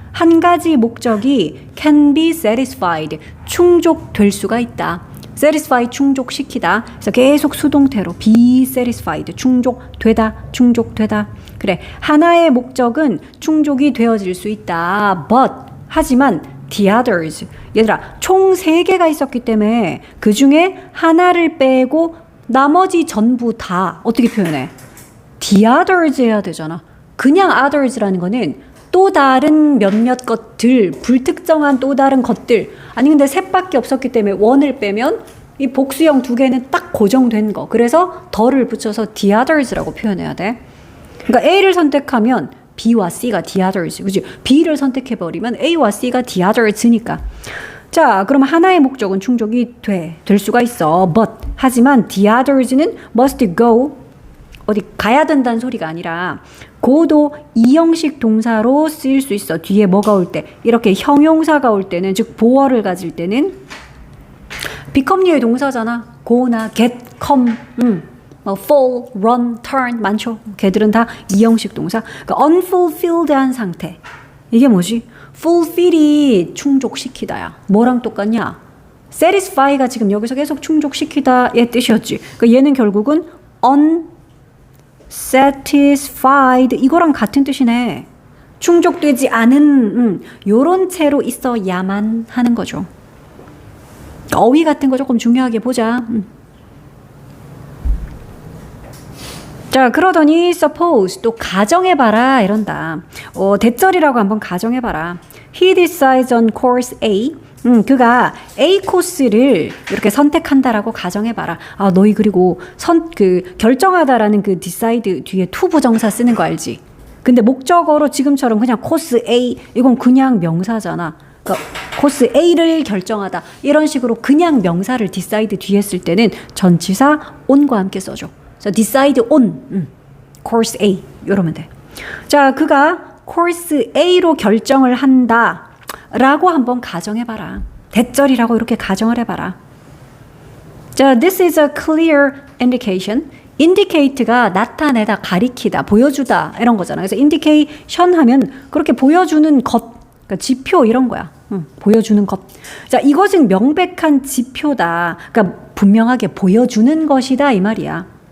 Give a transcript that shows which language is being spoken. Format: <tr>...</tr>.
<ko>한 가지 목적이 can be satisfied. 충족될 수가 있다. satisfy 충족시키다. 그래서 계속 수동태로 be satisfied. 충족되다. 그래. 하나의 목적은 충족이 되어질 수 있다. but 하지만 the others. 얘들아, 총 3개가 있었기 때문에 그 중에 하나를 빼고 나머지 전부 다 어떻게 표현해? The others 해야 되잖아. 그냥 others라는 거는 또 다른 몇몇 것들, 불특정한 또 다른 것들. 아니 근데 셋밖에 없었기 때문에 원을 빼면 이 복수형 두 개는 딱 고정된 거. 그래서 더를 붙여서 the others라고 표현해야 돼. 그러니까 A를 선택하면 B와 C가 the others. 그치? B를 선택해버리면 A와 C가 the others니까. 자, 그럼 하나의 목적은 충족이 될 수가 있어. But 하지만 the others는 must go 어디 가야 된다는 소리가 아니라 고도 이형식 동사로 쓰일 수 있어. 뒤에 뭐가 올 때 이렇게 형용사가 올 때는 즉 보어를 가질 때는 become류의 동사잖아. go나 get, come, 뭐 fall, run, turn 많죠. 걔들은 다 이형식 동사. 그러니까 unfulfilled한 상태. 이게 뭐지? fulfill이 충족시키다야. 뭐랑 똑같냐? satisfy가 지금 여기서 계속 충족시키다의 뜻이었지. 그러니까 얘는 결국은 unsatisfied 이거랑 같은 뜻이네. 충족되지 않은 요런 채로 있어야만 하는 거죠. 어휘 같은 거 조금 중요하게 보자. 자, 그러더니 suppose 또 가정해봐라 이런다. 대절이라고 한번 가정해봐라.</ko> <en>He decides on course A.</en> <ko>그가 A 코스를 이렇게 선택한다라고 가정해봐라. 아, 너희 그리고 결정하다라는 그 decide 뒤에 to 부정사 쓰는 거 알지? 근데 목적어로 지금처럼 그냥 코스 A 이건 그냥 명사잖아. 그러니까 코스 A를 결정하다 이런 식으로 그냥 명사를 decide 뒤에 쓸 때는 전치사 on과 함께 써줘. 자, decide on course A 이러면 돼. 자, 그가 course A로 결정을 한다 라고 한번 가정해봐라. 대절이라고 이렇게 가정을 해봐라.</ko> <en>자, this is a clear indication.</en> <ko>indicate가 나타내다, 가리키다, 보여주다 이런 거잖아. 그래서 indication 하면 그렇게 보여주는 것, 그러니까 지표 이런 거야. 보여주는 것. 자, 이것은 명백한 지표다. 그러니까 분명하게 보여주는 것이다 이 말이야.</ko>